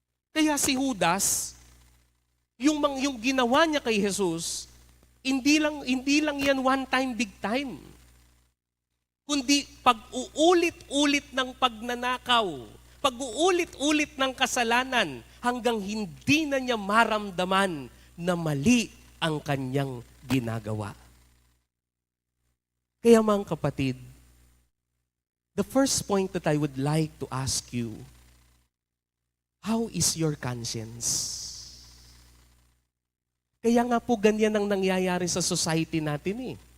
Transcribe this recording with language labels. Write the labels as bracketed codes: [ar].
[tl] Kaya si Judas, yung ginawa niya kay Jesus, hindi lang yan one time, big time. Kundi pag-uulit-ulit ng pagnanakaw, pag-uulit-ulit ng kasalanan, hanggang hindi na niya maramdaman na mali ang kanyang ginagawa. Kaya mga kapatid, [en] the first point that I would like to ask you, how is your conscience? [tl] Kaya nga po ganyan ang nangyayari sa society natin eh.